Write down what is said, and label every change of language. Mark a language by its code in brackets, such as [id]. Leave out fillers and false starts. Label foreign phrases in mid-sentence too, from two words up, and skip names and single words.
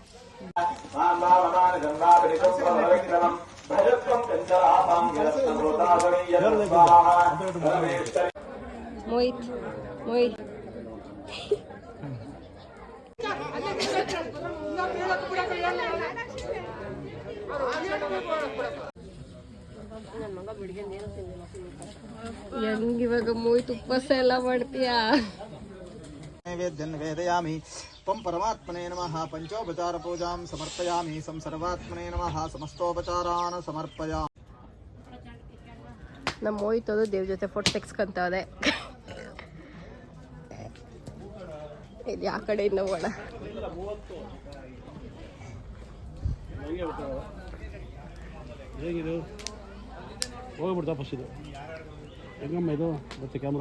[kn] ಮೋಹಿತ್ ಹೆಂಗಿವಾಗ ಮೋಹಿತ್ ಉಪವಾಸ ಎಲ್ಲ ಮಾಡ್ತೀಯಾ? [sa] नैवेद्यं वेदयामि त्वं परमात्मने नमः पंचोपचार पूजां समर्पयामि सं सर्वात्मने नमः समस्तोपचारान् समर्पयामि. [kn] ನಮ್ಮ ಮೋಹಿತ್ ಅದು ದೇವ್ ಜೊತೆ ಫೋಟೋ ತೆಗ್ಸ್ಕೊಂತವ್ರೆ. ಇಲ್ಲಿ ಆ ಕಡೆಯಿಂದ ಹೋಗೋಣ. ಹೇಗಿದು ಹೋಗ್ಬಿಡ್ತಾ ಫಸ್ಟ್ ಇದು ಹೆಂಗಮ್ಮ ಇದು ಮತ್ತೆ ಕ್ಯಾಮ್ರಾ